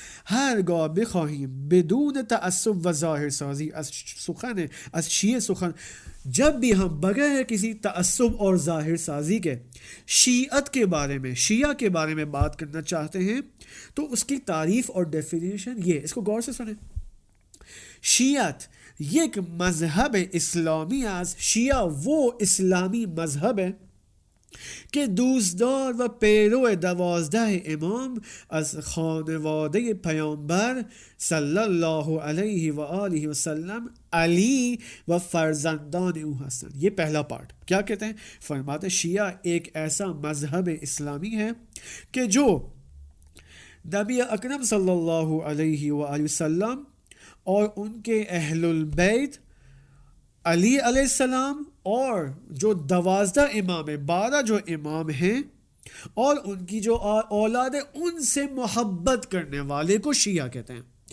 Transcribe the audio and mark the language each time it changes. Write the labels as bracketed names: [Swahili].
[Persian] هرگاه بخواهیم بدون تعصب و ظاهر سازی از شیعه سخن، [Urdu] جب بھی ہم بغیر کسی تعصب اور ظاہر سازی کے شیعت کے بارے میں، شیعہ کے بارے میں بات کرنا چاہتے ہیں تو اس کی تعریف اور ڈیفینیشن یہ، اس کو غور سے سنیں. [Persian] شیعت یک مذہب اسلامی است. [Urdu] شیعہ وہ اسلامی مذہب ہے [Persian] که دوستدار و پیرو 12 امام از خانواده پیامبر صلی الله علیه و آله و سلم علی و فرزندان او هستند. [Urdu] یہ پہلا پارٹ کیا کہتے ہیں؟ فرماتے شیعہ ایک ایسا مذہب اسلامی ہے کہ جو نبی اکرم صلی اللہ علیہ وآلہ وسلم اور ان کے اہل البیت علی علیہ السلام اور جو 12 امام ہیں، 12 جو امام ہیں اور ان کی جو اولاد ہے، ان سے محبت کرنے والے کو شیعہ کہتے ہیں.